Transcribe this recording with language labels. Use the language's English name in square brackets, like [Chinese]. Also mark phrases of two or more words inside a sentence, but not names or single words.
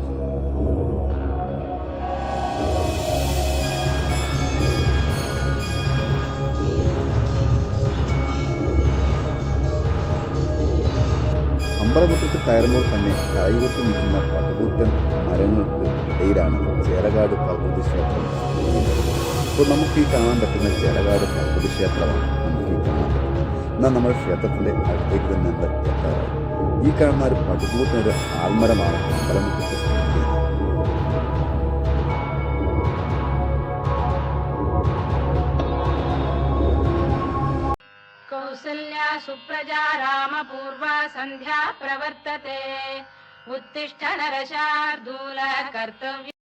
[Malayalam] അമ്പലമുറ്റത്ത് കയറുമ്പോൾ തന്നെ കൈകൊട്ടി നിൽക്കുന്ന പട്ടുകൂറ്റൻ മരങ്ങൾക്ക് ഇടയിലാണ് ചേലകാട് ഭഗവതി ക്ഷേത്രം. ഇപ്പോൾ നമുക്ക് ഈ കാണാൻ പറ്റുന്ന ചേലകാട് ഭഗവതി ക്ഷേത്രമാണ് നമുക്ക് ഈ കാണാൻ പറ്റുന്നത്. എന്നാൽ നമ്മൾ ക്ഷേത്രത്തിൻ്റെ അടുത്തേക്ക് തന്നെ എത്താറായി. ഈ കാണുന്ന ഒരു പട്ടുകൂറ്റനൊരു ആൽമരമാണ് അമ്പലമുറ്റത്ത് സ്ഥിതി ചെയ്യുന്നത്. [Sanskrit] कौसल्या सुप्रजा रामपूर्वा सन्ध्या प्रवर्तते उत्तिष्ठ नरशार्दूल कर्तव्य